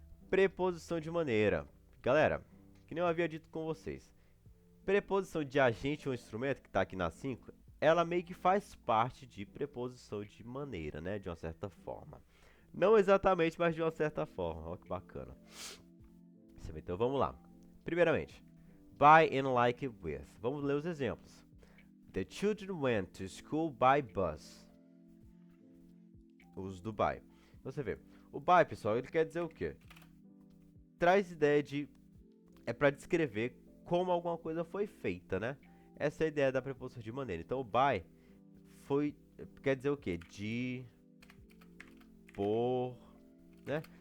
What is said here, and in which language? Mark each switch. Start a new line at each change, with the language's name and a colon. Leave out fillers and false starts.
Portuguese: Preposição de maneira. Galera, que nem eu havia dito com vocês. Preposição de agente ou instrumento, que está aqui na 5, ela meio que faz parte de preposição de maneira, né? De uma certa forma. Não exatamente, mas de uma certa forma. Olha que bacana. Então vamos lá. Primeiramente, by and like with. Vamos ler os exemplos.
English: The children went to school by bus.
Portuguese: O uso do by. Você vê. O by, pessoal, ele quer dizer o quê? Traz ideia de... É para descrever como alguma coisa foi feita, né? Essa é a ideia da preposição de maneira. Então, o by foi... Quer dizer o quê? De... Por... Né?